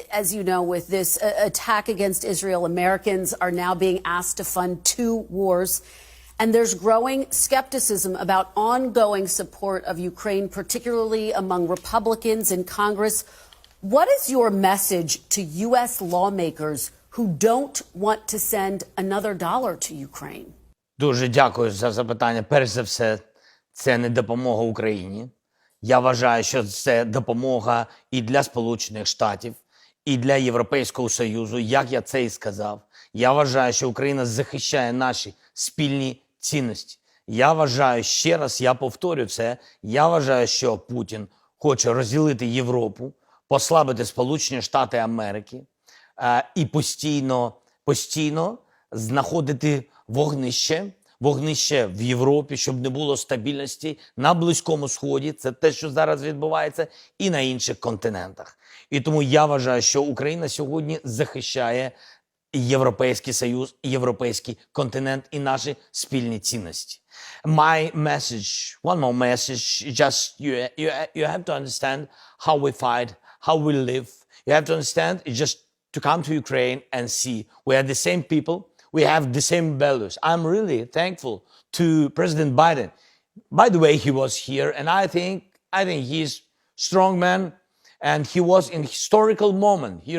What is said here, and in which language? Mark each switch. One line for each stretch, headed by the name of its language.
English: As you know, with this attack against Israel, Americans are now being asked to fund 2 wars. And there's growing skepticism about ongoing support of Ukraine, particularly among Republicans in Congress. What is your message to U.S. lawmakers who don't want to send another dollar to Ukraine?
Ukrainian: Дуже дякую за запитання. Перш за все, це не допомога Україні. Я вважаю, що це допомога і для Сполучених Штатів, і для Європейського Союзу, як я це і сказав. Я вважаю, що Україна захищає наші спільні цінності. Я вважаю, ще раз я повторю це, я вважаю, що Путін хоче розділити Європу, послабити Сполучені Штати Америки і постійно знаходити вогнище в Європі, щоб не було стабільності на Близькому Сході. Це те, що зараз відбувається, і на інших континентах. І тому я вважаю, що Україна сьогодні захищає Європейський Союз, Європейський континент і наші спільні цінності.
English: My message, one more message, just you have to understand how we fight, how we live. You have to understand, just to come to Ukraine and see we are the same people, we have the same values. I'm really thankful to President Biden. By the way, he was here, and I think he's strong man, and he was in historical moment.